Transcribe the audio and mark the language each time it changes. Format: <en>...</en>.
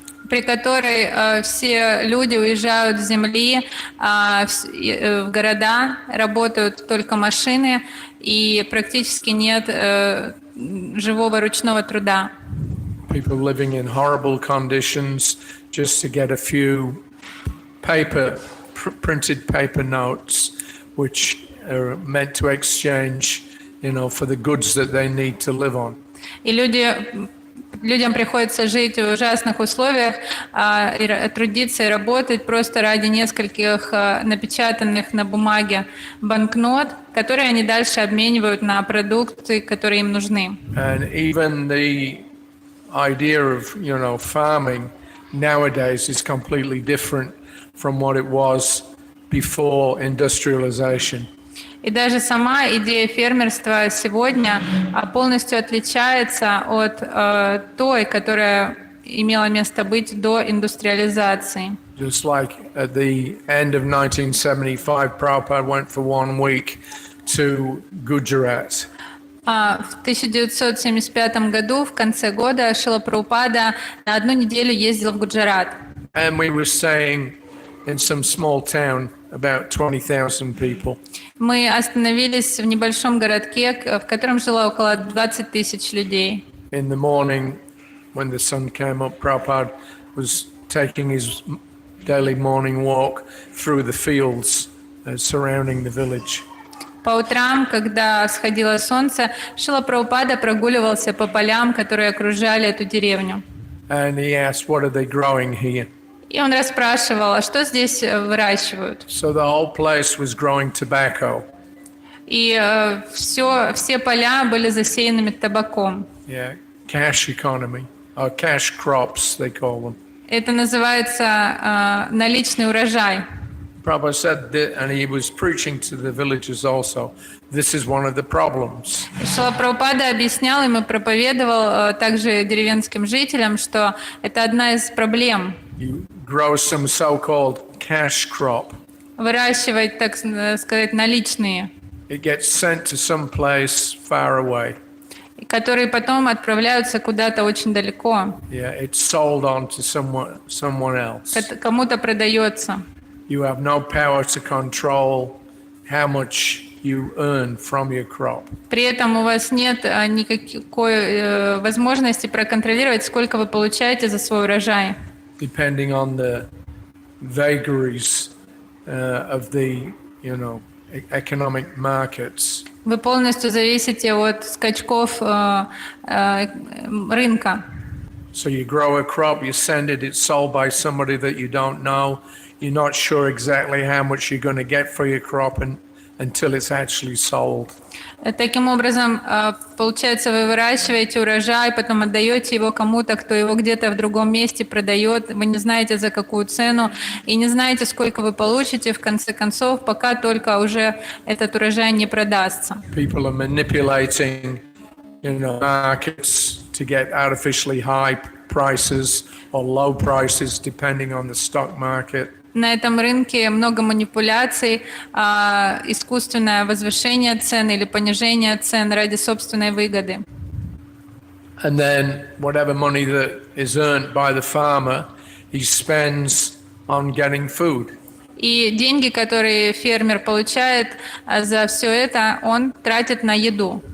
<ru>При которой все люди уезжают с земли в города, работают только машины, и практически нет живого ручного труда.</ru> <en>People living in horrible conditions just to get a few printed paper notes, which are meant to exchange, for the goods that they need to live on.</en> <ru>И людям приходится жить в ужасных условиях, трудиться и работать просто ради нескольких напечатанных на бумаге банкнот, которые они дальше обменивают на продукты, которые им нужны.</ru> <en>And even the idea of, farming nowadays is completely different from what it was before industrialization.</en> <ru>И даже сама идея фермерства сегодня полностью отличается от той, которая имела место быть до индустриализации.</ru> <en>Just like at the end of 1975, Prabhupada went for 1 week to Gujarat.</en> <ru>В 1975 году, в конце года, Шрила Прабхупада на 1 неделю ездил в Гуджарат.</ru> <en>And we were staying in some small town, about 20,000 people.</en> <ru>Мы остановились в небольшом городке, в котором жило около 20 тысяч людей.</ru> <en>In the morning, when the sun came up, Prabhupada was taking his daily morning walk through the fields surrounding the village.</en> <ru>По утрам, когда всходило солнце, Шрила Прабхупада прогуливался по полям, которые окружали эту деревню.</ru> <en>And he asked, what are they growing here?</en> <ru>И он расспрашивал, а что здесь выращивают?</ru> <en>So the whole place was growing tobacco.</en> <ru>И все поля были засеянными табаком.</ru> <en>Yeah, cash economy, or cash crops, they call them.</en> <ru>Это называется наличный урожай.</ru> <en>Prabhupada said that, and he was preaching to the villagers also, this is one of the problems.</en> <ru>Шрила Прабхупада объяснял им и проповедовал также деревенским жителям, что это одна из проблем.</ru> <en>You grow some so-called cash crop.</en> <ru>Выращивать, так сказать, наличные,</ru> <en>It gets sent to some place far away.</en> <ru>которые потом отправляются куда-то очень далеко.</ru> <en>Yeah, it's sold on to someone else.</en> <ru>Кому-то продается.</ru> <en>You have no power to control how much you earn from your crop.</en> <ru>При этом у вас нет никакой возможности проконтролировать, сколько вы получаете за свой урожай.</ru> <en>Depending on the vagaries of the, economic markets.</en> <ru>Вы полностью зависите от скачков рынка.</ru> <en>So you grow a crop, you send it, it's sold by somebody that you don't know. You're not sure exactly how much you're going to get for your crop until it's actually sold.</en> <ru>Таким образом, получается, вы выращиваете урожай, потом отдаете его кому-то, кто его где-то в другом месте продает. Вы не знаете, за какую цену, и не знаете, сколько вы получите, в конце концов, пока только уже этот урожай не продастся.</ru> <en>People are manipulating, markets to get artificially high prices or low prices, depending on the stock market.</en> <ru>На этом рынке много манипуляций, искусственное возвышение цен или понижение цен ради собственной выгоды.</ru> <en>And then whatever money that is earned by the farmer, he spends on getting food.</en> <ru>И деньги, которые фермер получает за все это, он тратит на еду.</ru>